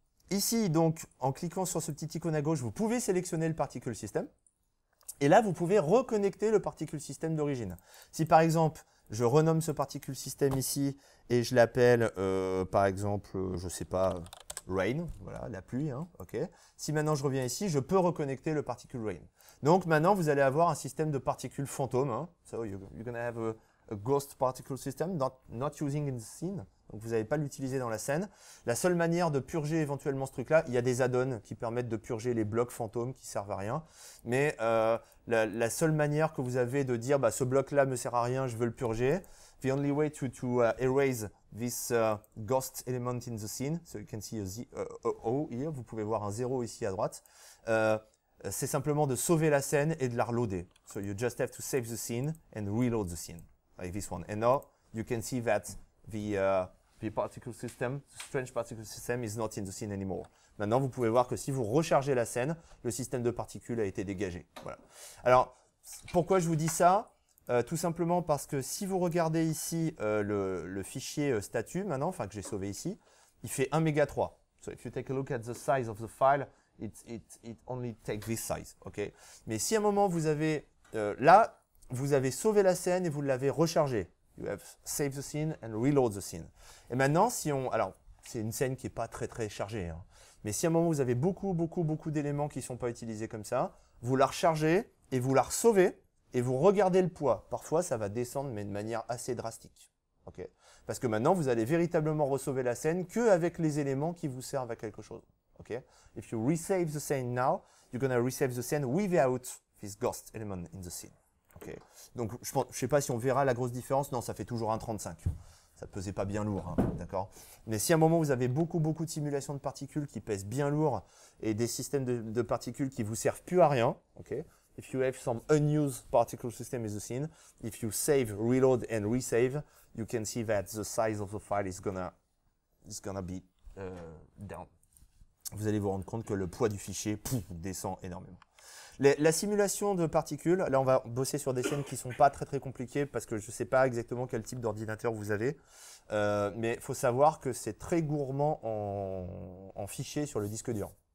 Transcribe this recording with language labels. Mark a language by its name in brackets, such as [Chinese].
[French] Ici, donc, en cliquant sur ce petit icône à gauche, vous pouvez sélectionner le particle system. Et là, vous pouvez reconnecter le particle system d'origine. Si par exemple, je renomme ce particle system ici et je l'appelle, par exemple, je ne sais pas, rain, voilà, la pluie. Hein, okay. Si maintenant je reviens ici, je peux reconnecter le particle rain. Donc maintenant, vous allez avoir un système de particules fantômes. Hein. [English] So you're going to have a ghost particle system, not using in the scene. [French] Donc vous n'allez pas l'utiliser dans la scène. La seule manière de purger éventuellement ce truc-là, il y a des add-ons qui permettent de purger les blocs fantômes qui servent à rien. Mais la seule manière que vous avez de dire bah, ce bloc-là me sert à rien, je veux le purger. [English] The only way to erase this ghost element in the scene, so you can see a O here, [French] vous pouvez voir un 0 ici à droite. C'est simplement de sauver la scène et de la reloader. [English] So you just have to save the scene and reload the scene, like this one. And now you can see that the particle system, the strange particle system is not in the scene anymore. [French] Maintenant, vous pouvez voir que si vous rechargez la scène, le système de particules a été dégagé. Voilà. Alors, pourquoi je vous dis ça? Tout simplement parce que si vous regardez ici le fichier statut, maintenant, enfin que j'ai sauvé ici, il fait 1 méga 3. [English] So if you take a look at the size of the file, it only takes this size. Okay? [French] Mais si à un moment vous avez, là, vous avez sauvé la scène et vous l'avez rechargée. [English] You have saved the scene and reload the scene. [French] Et maintenant, si on, alors c'est une scène qui n'est pas très chargée, hein, mais si à un moment vous avez beaucoup d'éléments qui ne sont pas utilisés comme ça, vous la rechargez et vous la resauvez et vous regardez le poids. Parfois, ça va descendre, mais de manière assez drastique. Okay? Parce que maintenant, vous allez véritablement resauver la scène qu'avec les éléments qui vous servent à quelque chose. Okay? [English] If you resave the scene now, you're going to resave the scene without this ghost element in the scene. Okay. [French] Donc, je ne sais pas si on verra la grosse différence. Non, ça fait toujours 1,35. Ça ne pesait pas bien lourd, hein, d'accord. Mais si à un moment, vous avez beaucoup de simulations de particules qui pèsent bien lourd et des systèmes de particules qui ne vous servent plus à rien, okay. [English] If you have some unused particle system in the scene, if you save, reload and resave, you can see that the size of the file is gonna be down. [French] Vous allez vous rendre compte que le poids du fichier descend énormément. La simulation de particules, là on va bosser sur des scènes qui ne sont pas très compliquées parce que je ne sais pas exactement quel type d'ordinateur vous avez, mais il faut savoir que c'est très gourmand en fichiers sur le disque dur.